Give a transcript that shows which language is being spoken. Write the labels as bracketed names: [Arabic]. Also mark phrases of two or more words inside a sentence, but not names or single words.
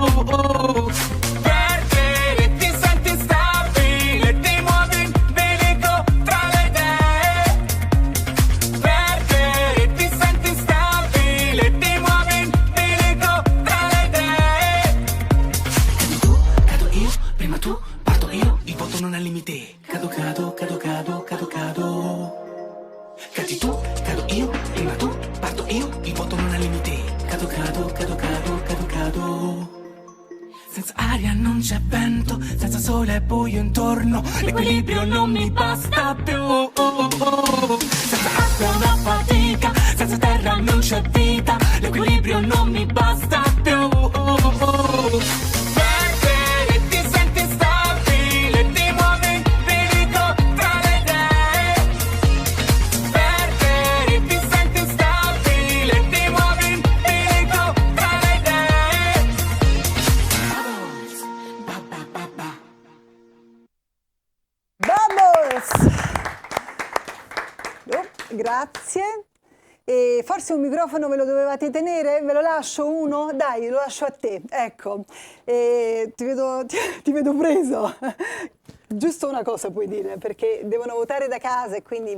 [Italian] Perché ti senti instabile, ti muovi in bilico tra le idee. Perché ti senti instabile, ti muovi in bilico tra le idee. Cadi tu, cado io, prima tu, parto io, il voto non ha limiti. Cado, cado, cado, cado, cado, cado. Cadi tu, cado io, prima tu, parto io, il voto non ha limiti. Cado, cado, cado, cado, cado, cado. Senza aria non c'è vento, senza sole e buio intorno, l'equilibrio non mi basta più. Senza acqua è una fatica, senza terra non c'è vita, l'equilibrio non mi basta più. Perché ti senti instabile, ti muovi in bilico tra le idee. Perché ti senti instabile, ti muovi in bilico tra le idee. [English] Bubbles, ba ba ba ba. Bubbles! [Italian] Oh, grazie. E forse un microfono ve lo dovevate tenere? Ve lo lascio uno? Dai, lo lascio a te. Ecco, ti vedo preso. Giusto una cosa puoi dire, perché devono votare da casa e quindi